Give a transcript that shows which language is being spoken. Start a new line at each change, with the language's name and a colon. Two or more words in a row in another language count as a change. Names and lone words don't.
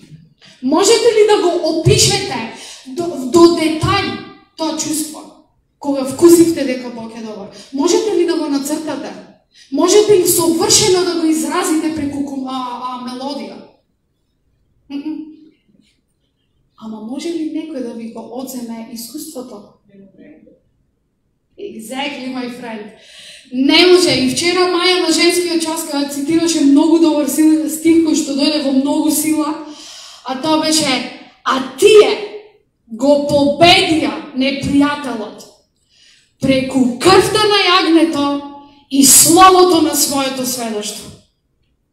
Macedonian: Можете ли да го опишете до детај тоа чувство, кога вкусивте дека Бог е добар? Можете ли да го нацртате? Можете ли совршено да го изразите преку мелодија? Ама може ли некој да ви го одземе искуството?
English: Exactly, my friend.
Macedonian: Не може. И вчера Маја на женскиот час кога цитираше многу добар стих кој што дојде во многу сила, а тоа беше: а тие го победија непријателот преку крвта на јагнето и словото на своето сведоштво.